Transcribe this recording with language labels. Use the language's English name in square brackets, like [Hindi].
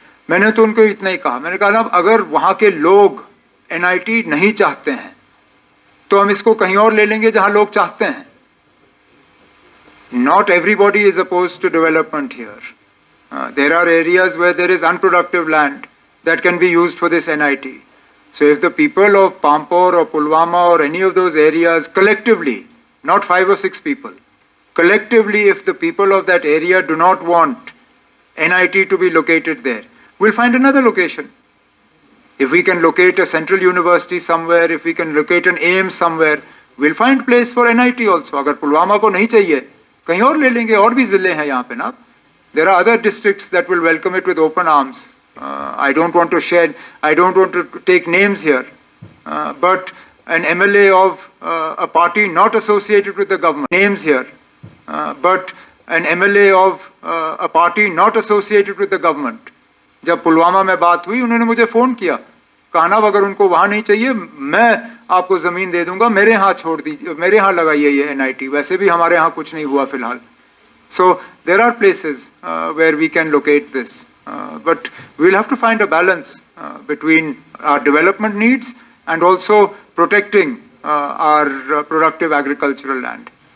[Hindi] मैंने तो उनको इतना ही कहा, मैंने कहा ना, अगर वहाँ के लोग NIT नहीं चाहते हैं तो हम इसको कहीं और ले लेंगे जहाँ लोग चाहते हैं। [English] Not everybody is opposed to development here. There are areas where there is unproductive land that can be used for this NIT. So if the people of Pampore or Pulwama or any of those areas collectively, not 5 or 6 people, collectively if the people of that area do not want NIT to be located there, we'll find another location. If we can locate a central university somewhere, if we can locate an AIIMS somewhere, we'll find place for NIT also. [Hindi] अगर पुलवामा को नहीं चाहिए, कहीं और ले लेंगे, और भी ज़िले हैं यहाँ पे ना. [English] There are other districts that will welcome it with open arms. I don't want to take names here, but an MLA of a party not associated with the government, names here, but an MLA of a party not associated with the government. [Hindi] जब पुलवामा में बात हुई, उन्होंने मुझे phone किया, कहना अगर उनको वहाँ नहीं चाहिए, मैं आपको ज़मीन दे दूँगा, मेरे यहाँ छोड़ दीजिए, मेरे यहाँ लगाइए ये NIT, वैसे भी हमारे यहाँ कुछ नहीं हुआ फ़िलहाल. [English] So there are places where we can locate this. But we'll have to find a balance between our development needs and also protecting our productive agricultural land.